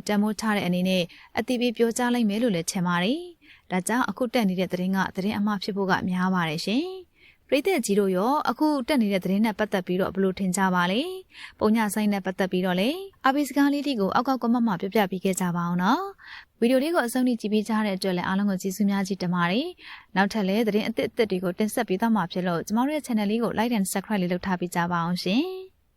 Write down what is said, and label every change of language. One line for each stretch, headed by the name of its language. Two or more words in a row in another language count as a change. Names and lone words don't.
Burmese: တန်ဖိုးထားတဲ့အနေနဲ့အတိပေးပြောကြားလိုက်မယ်လို့လည်းထင်ပါတယ်ဒါကြောင့်အခုတက်နေတဲ့သတင်းကသတင်းအမှားဖြစ်ဖို့ကများပါတယ်ရှင်ပရိသတ်ကြီးတို့ရောအခုတက်နေတဲ့သတင်းနဲ့ပတ်သက်ပြီးတော့ဘယ်လိုထင်ကြပါလဲပုံညဆိုင်နဲ့ပတ်သက်ပြီးတော့လေအပိစကားလေးတွေကိုအောက်ကကွန်မန့်မှာပြပြပေးခဲ့ကြပါအောင်နော်ဗီဒီယိုလေးကိုအဆုံးထိကြည့်ပေးကြတဲ့အတွက်လည်းအားလုံးကိုကျေးဇူးများကြီးတင်ပါတယ်နောက်ထပ်လည်းသတင်းအသစ်တွေကိုတင်ဆက်ပေးသွားမှာဖြစ်လို့ကျမတို့ရဲ့ channel လေးကို
English: like and subscribe
Burmese: လေးလုပ်ထားပေးကြပါအောင်ရှင်